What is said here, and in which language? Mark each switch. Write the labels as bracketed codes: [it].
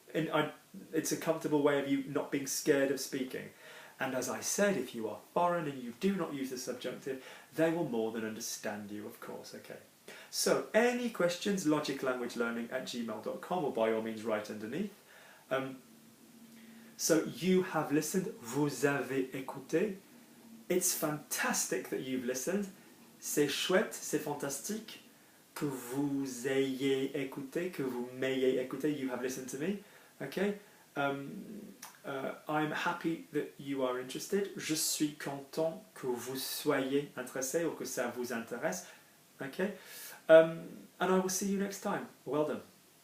[en] And it's a comfortable way of you not being scared of speaking. And as I said, if you are foreign and you do not use the subjunctive, they will more than understand you, of course, okay? So, any questions, logiclanguagelearning@gmail.com, or by all means write underneath. So, you have listened, [fr] vous avez écouté. [en] It's fantastic that you've listened. [fr] C'est chouette, c'est fantastique que vous ayez écouté, que vous m'ayez écouté, [en] you have listened to me, okay? I'm happy that you are interested. [fr] Je suis content que vous soyez intéressé ou que ça vous intéresse, [en] okay? And I will see you next time. Well done.